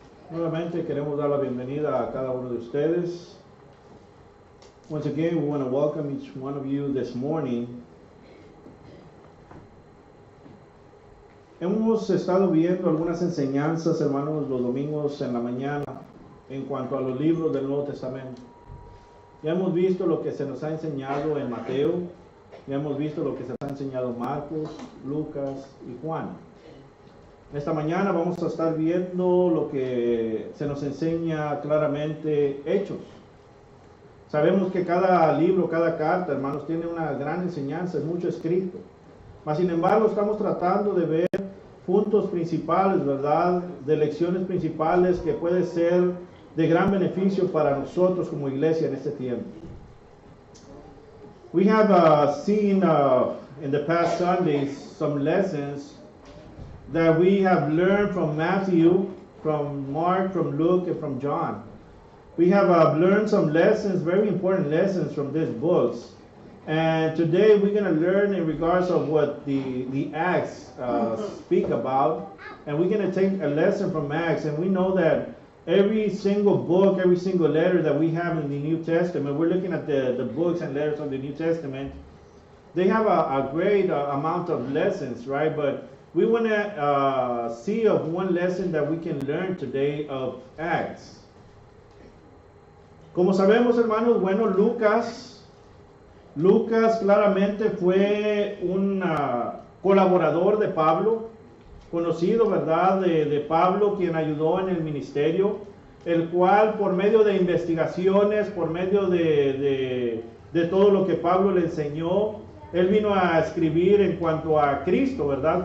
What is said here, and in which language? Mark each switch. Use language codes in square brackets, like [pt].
[es] Nuevamente queremos dar la bienvenida a cada uno de ustedes. [en] Once again, we want to welcome each one of you this morning. [es] Hemos estado viendo algunas enseñanzas, hermanos, los domingos en la mañana en cuanto a los libros del Nuevo Testamento. Ya hemos visto lo que se nos ha enseñado en Mateo, ya hemos visto lo que se nos ha enseñado Marcos, Lucas y Juan. Esta mañana vamos a estar viendo lo que se nos enseña claramente Hechos. Sabemos que cada libro, cada carta, hermanos, tiene una gran enseñanza, es mucho escrito. Mas, sin embargo, estamos tratando de ver puntos principales, ¿verdad? De lecciones principales que puede ser de gran beneficio para nosotros como iglesia en este tiempo. [en] We have seen in the past Sundays some lessons that we have learned from Matthew, from Mark, from Luke, and from John. We have learned some lessons, very important lessons from these books. And today we're going to learn in regards of what the Acts speak about. And we're going to take a lesson from Acts. And we know that every single book, every single letter that we have in the New Testament, we're looking at the books and letters of the New Testament, they have a great amount of lessons, right? But we want to see of one lesson that we can learn today of Acts. [es] Como sabemos, hermanos, bueno, Lucas claramente fue un colaborador de Pablo, conocido, ¿verdad?, de Pablo, quien ayudó en el ministerio, el cual por medio de investigaciones, por medio de todo lo que Pablo le enseñó, él vino a escribir en cuanto a Cristo, ¿verdad?